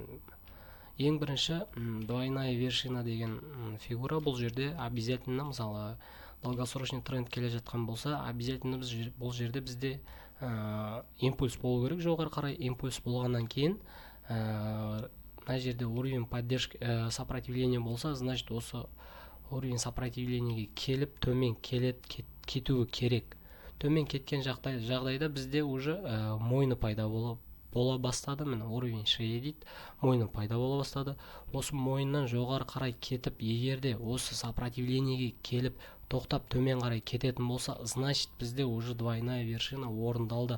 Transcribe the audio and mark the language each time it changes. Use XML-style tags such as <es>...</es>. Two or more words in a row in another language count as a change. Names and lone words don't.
<kk>Ең бірінші</kk> <ru>двойная вершина</ru> <kk>деген фигура. Бұл жерде обязательно, мысалы</kk> <ru>долгосрочный тренд</ru> <kk>келе жатқан болса, обязательно бұл жерде бізде импульс болу керек, жоғары қарай. Импульс болғаннан кейін мына жерде</kk> <ru>уровень поддержки сопротивления</ru> <kk>болса, значит осы уровень сопротивлениеге келіп төмен кетуі керек. Төмен кеткен жағдайда бізде уже мойны пайда бола бастады. Міне уровень шея дейді, мойны пайда бола бастады. Осы мойыннан жоғары қарай кетіп, егерде осы сопротивлениеге келіп тоқтап төмен қарай кететін болса, значит бізде уже</kk> <ru>двойная вершина</ru> <kk>орындалды.</kk>